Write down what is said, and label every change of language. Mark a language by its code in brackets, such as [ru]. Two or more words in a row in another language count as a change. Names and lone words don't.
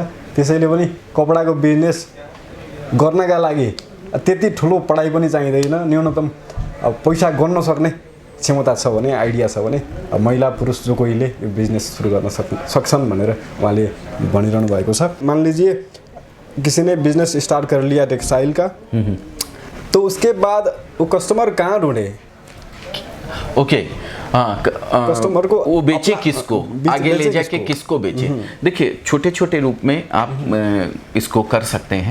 [ne] त्यसैले पनि कपडाको बिजनेस गर्नका लागि त्यति ठुलो पढाइ पनि चाहिँदैन। न्यूनतम पैसा गर्न सक्ने क्षमता छ भने, आइडिया छ भने महिला पुरुष जो कोहीले यो बिजनेस सुरु गर्न सक्छन् भनेर उहाँले भनिरहनु भएको छ। [hi] मान लीजिए किसी ने [en] business start [hi] कर लिया टेक्सटाइल का, तो उसके बाद वो कस्टमर कहाँ ढूंढे? ओके, कस्टमर को वो बेचे किसको, आगे ले जाके किसको बेचे। देखिए, छोटे छोटे रूप में आप इसको कर सकते हैं।